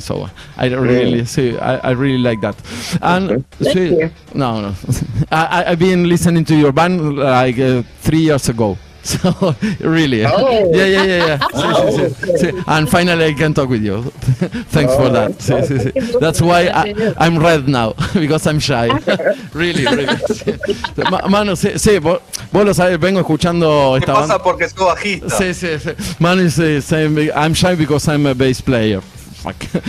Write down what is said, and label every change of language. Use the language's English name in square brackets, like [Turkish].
[English] So I really like that. And no, I've been listening to your band like 3 years ago. So really, yeah. See. And finally, I can talk with you. Thanks for that. That's why I'm red now because I'm shy. Really. [Spanish] Manu, sí, vos lo sabes. Vengo escuchando esta banda. Pasa porque soy bajista. Sí. [English] Manu is saying I'm shy because I'm a bass player. Fuck.